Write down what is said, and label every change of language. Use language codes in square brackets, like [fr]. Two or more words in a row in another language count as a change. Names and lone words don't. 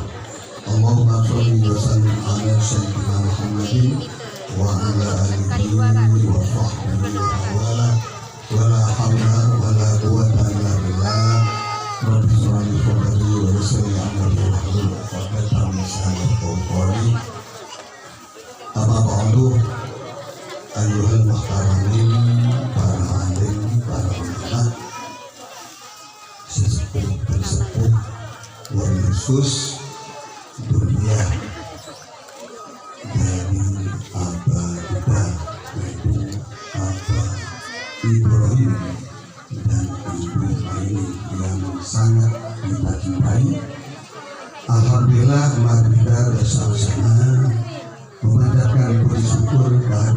[ar] اللهم صل وسلم على سيدنا محمد وعلى آله وصحبه وسلم. ولا حول ولا قوة إلا بالله. رب اشرح لي صدري ويسر لي أمري واحلل عقدة من لساني يفقهوا قولي. أما بعد أيها المحترمين, [id] para alim, para ulama, sesepuh-sesepuh, wali khusus dunia dari Abah kita, yaitu Abah Ibrahim dan Ibu Aini yang sangat kita cintai. Alhamdulillah, mari kita bersama-sama memanjatkan puji syukur kepada